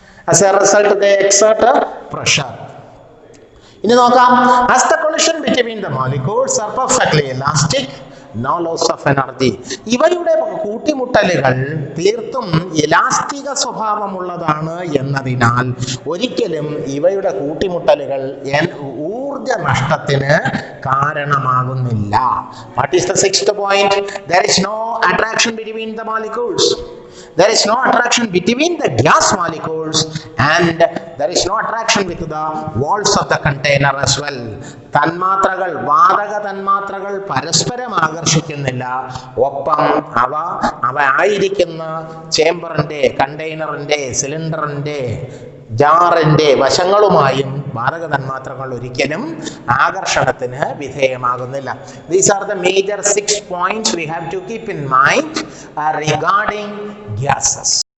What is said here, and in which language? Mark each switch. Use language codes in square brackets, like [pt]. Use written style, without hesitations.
[en] As a result, they exert pressure. [ml] ഇനി നോക്കാം. [en] As the collision between the molecules are perfectly elastic, no loss of energy. [ml] ഇവയുടെ കൂട്ടിമുട്ടലുകൾ തീർത്തും ഇലാസ്റ്റിക സ്വഭാവമുള്ളതാണ് എന്നതിനാൽ ഒരിക്കലും ഇവയുടെ കൂട്ടിമുട്ടലുകൾ ഊർജ നഷ്ടത്തിന് കാരണമാകുന്നില്ല. [en] What is the sixth point? There is no attraction between the molecules. There is no attraction between the gas molecules and there is no attraction with the walls of the container as well. [ml] തന്മാത്രകൾ വാതക തന്മാത്രകൾ പരസ്പരം ആകർഷിക്കുന്നില്ല. ഒപ്പം അവ ആയിരിക്കുന്ന ചേംബറിന്റെ കണ്ടെയ്നറിന്റെ സിലിണ്ടറിന്റെ ജാറിന്റെ വശങ്ങളുമായും വാതക തന്മാത്രകൾ ഒരിക്കലും ആകർഷണത്തിന് വിധേയമാകുന്നില്ല. [en] These are the major 6 points we have to keep in mind regarding gases.